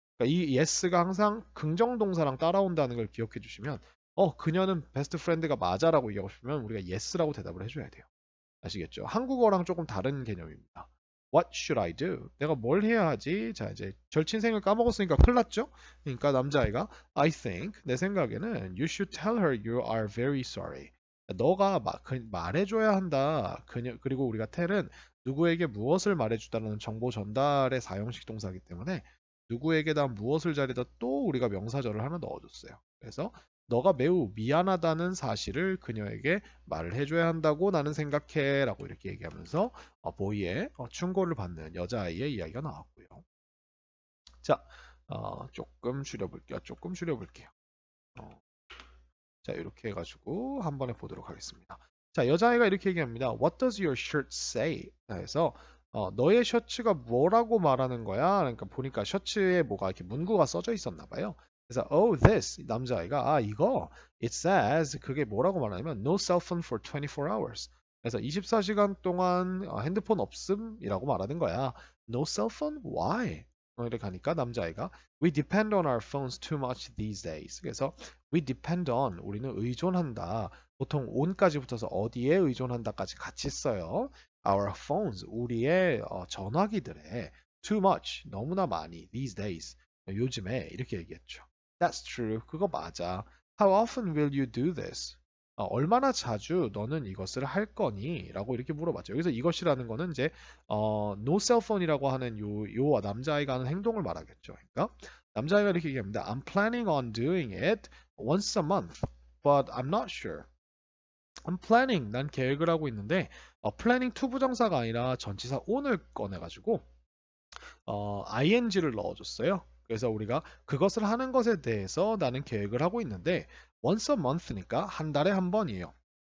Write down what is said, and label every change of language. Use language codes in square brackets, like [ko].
[ko] 그러니까 이 yes가 항상 긍정동사랑 따라온다는 걸 기억해 주시면 그녀는 베스트 프렌드가 맞아라고 얘기하고 싶으면 우리가 yes라고 대답을 해줘야 돼요. 아시겠죠? 한국어랑 조금 다른 개념입니다. [en] What should I do? [ko] 내가 뭘 해야 하지? 자, 이제 절친 생일 까먹었으니까 큰일 났죠? 그러니까 남자아이가 [en] I think [ko] 내 생각에는 [en] you should tell her you are very sorry. [ko] 너가 말해줘야 한다. 그리고 우리가 텔은 누구에게 무엇을 말해주다라는 정보 전달의 사형식 동사이기 때문에 누구에게다 무엇을 자리다 또 우리가 명사절을 하나 넣어줬어요. 그래서 너가 매우 미안하다는 사실을 그녀에게 말을 해줘야 한다고 나는 생각해 라고 이렇게 얘기하면서 보이의 충고를 받는 여자아이의 이야기가 나왔고요. 자, 조금 줄여볼게요. 조금 줄여볼게요. 어, 자, 이렇게 해가지고 한 번에 보도록 하겠습니다. 자, 여자아이가 이렇게 얘기합니다. [en] What does your shirt say? [ko] 그래서 너의 셔츠가 뭐라고 말하는 거야? 그러니까 보니까 셔츠에 뭐가 이렇게 문구가 써져 있었나 봐요. 그래서 [en] oh this [ko] 남자아이가 이거 [en] it says [ko] 그게 뭐라고 말하냐면 [en] no cell phone for 24 hours. [ko] 그래서 24시간 동안 핸드폰 없음이라고 말하는 거야. [en] No cell phone? Why? [ko] 이렇게 하니까 남자아이가 [en] we depend on our phones too much these days. [ko] 그래서 [en] we depend on [ko] 우리는 의존한다. 보통 on까지 붙어서 어디에 의존한다까지 같이 써요. [en] Our phones [ko] 우리의 전화기들에 [en] too much [ko] 너무나 많이 [en] these days [ko] 요즘에 이렇게 얘기했죠. [en] That's true. [ko] 그거 맞아. [en] How often will you do this? [ko] 얼마나 자주 너는 이것을 할 거니? 라고 이렇게 물어봤죠. 여기서 이것이라는 거는 이제 [en] no cell phone [ko] 이라고 하는 요 남자아이가 하는 행동을 말하겠죠. 그러니까 남자아이가 이렇게 얘기합니다. [en] I'm planning on doing it once a month, but I'm not sure. I'm planning. [ko] 난 계획을 하고 있는데 planning to 부정사가 아니라 전치사 on을 꺼내가지고 ing를 넣어줬어요. 그래서 우리가 그것을 하는 것에 대해서 나는 계획을 하고 있는데 once a month니까 한 달에 한 번이에요.